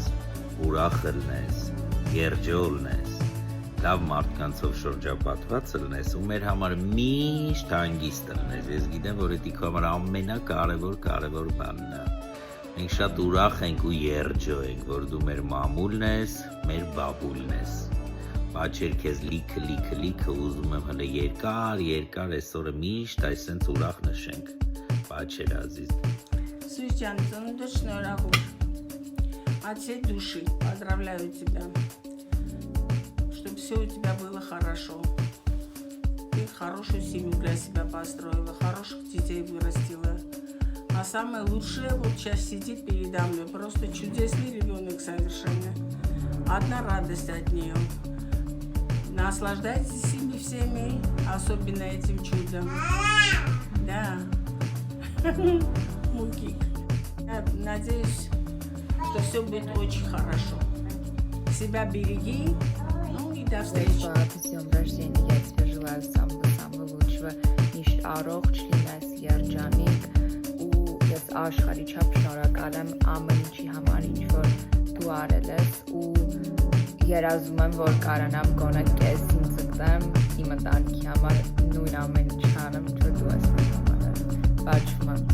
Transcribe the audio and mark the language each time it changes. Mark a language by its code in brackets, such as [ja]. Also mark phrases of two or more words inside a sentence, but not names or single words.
[hy] ուրախ լինես, երջող լինես, լավ մարդկանցով շրջապատված լինես ու մեր համար միշտ հանգիստ լինես։ Ես գիտեմ, որ դա քո համար ամենակարևոր բանն է։ Մենք շատ ուրախ ենք ու երջող ենք, որ դու մեր մամուլն ես, մեր բաբուլն ես։ Պաչեր քեզ լիքը ուզում եմ հələ երկար այսօրը միշտ այսենց ուրախ նշենք։ Պաչեր ազիզ։ Սուս ջան, ծնունդդ շնորհավոր, [ru] от всей души поздравляю тебя, чтобы все у тебя было хорошо, ты хорошую семью для себя построила, хороших детей вырастила, а самое лучшее вот сейчас сидит передо мной, просто чудесный ребенок совершенно, одна радость от нее. Наслаждайтесь ими всеми, особенно этим чудом. Да. Мукик. Я надеюсь, что все будет очень хорошо. Себя береги. Ну и до встречи. С днем рождения, я тебе желаю самого лучшего. [hy] Мիշտ առողջ լինես, երջանիկ ու ես աշխարհի չափ շնորհակալ եմ ամեն ինչի համար, ինչ որ դու արել ես ու երազում եմ, որ կարողանամ գոնե քեզ ինձ իմ ընտանիքի համար նույն ամեն ինչ անեմ, ինչ որ դու ես համար։ Պատշում եմ։